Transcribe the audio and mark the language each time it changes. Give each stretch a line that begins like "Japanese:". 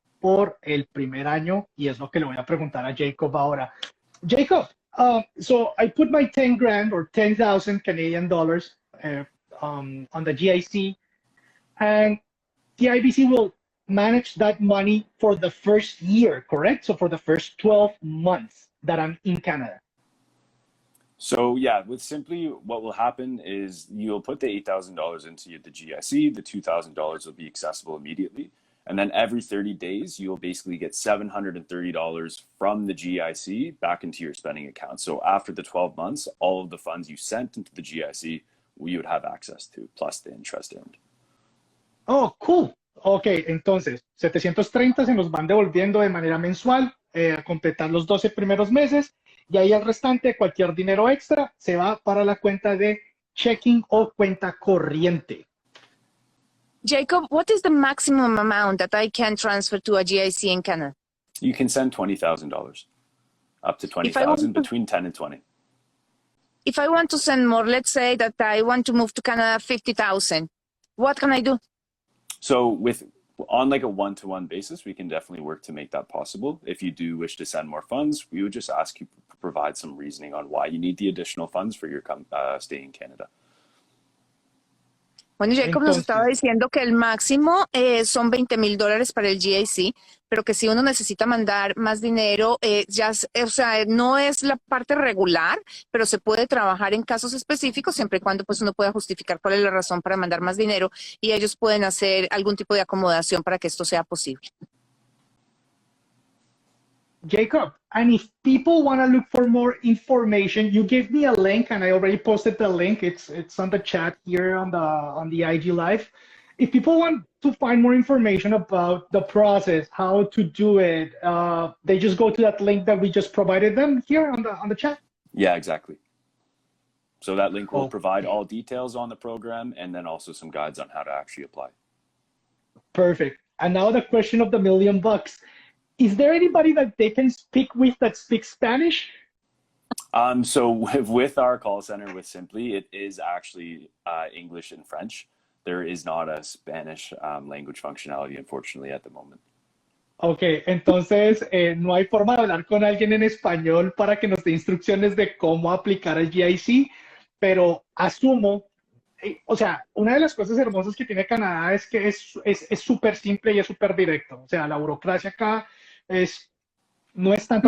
Spanish: por el primer año, y es lo que le voy a preguntar a Jacob ahora.
English: Jacob, so I put my 10 grand or 10,000 Canadian dollars on the GIC, and CIBC will manage that money for the first year, correct? So for the first 12 months that I'm in Canada. So yeah, with Simply, what will happen is you'll put the $8,000 into the GIC, the $2,000 will be accessible immediately. And then every 30 days, you'll basically get $730 from the GIC back into your spending account. So after the 12 months, all of the funds you sent into the GIC, you would have access to, plus the interest earned. Oh, cool.
Spanish: Ok, entonces 730 se nos van devolviendo de manera mensual a completar los 12 primeros meses, y ahí el restante, cualquier dinero extra, se va para la cuenta de checking o cuenta corriente.
English: Jacob, what is the maximum amount that I can transfer to a GIC in Canada? You can send $20,000, up to 20,000, between 10 and 20. If I want to send more, let's say that I want to move to Canada 50,000, what can I do? So on like a one-to-one basis, we can definitely work to make that possible. If you do wish to send more funds, we would just ask you to provide some reasoning on why you need the additional funds for your stay in Canada.
Spanish: Bueno, Jacob nos estaba diciendo que el máximo son $20,000 para el GIC, pero que si uno necesita mandar más dinero, o sea, no es la parte regular, pero se puede trabajar en casos específicos siempre y cuando pues uno pueda justificar cuál es la razón para mandar más dinero, y ellos pueden hacer algún tipo de acomodación para que esto sea posible.
English: Jacob, and if people want to look for more information, you gave me a link, and I already posted the link. It's on the chat here on the IG Live. If people want to find more information about the process, how to do it, they just go to that link that we just provided them here on the chat. Yeah, exactly. So that link will provide all details on the program, and then also some guides on how to actually apply. Perfect. And now the question of the $1,000,000. Is there anybody that they can speak with that speaks Spanish? So with our call center with Simply, it is actually English and French. There is not a Spanish language functionality, unfortunately, at the moment.
Spanish: Ok, entonces no hay forma de hablar con alguien en español para que nos dé instrucciones de cómo aplicar el GIC, pero asumo, o sea, una de las cosas hermosas que tiene Canadá es que es súper simple y es súper directo. O sea, la burocracia acá no es tanto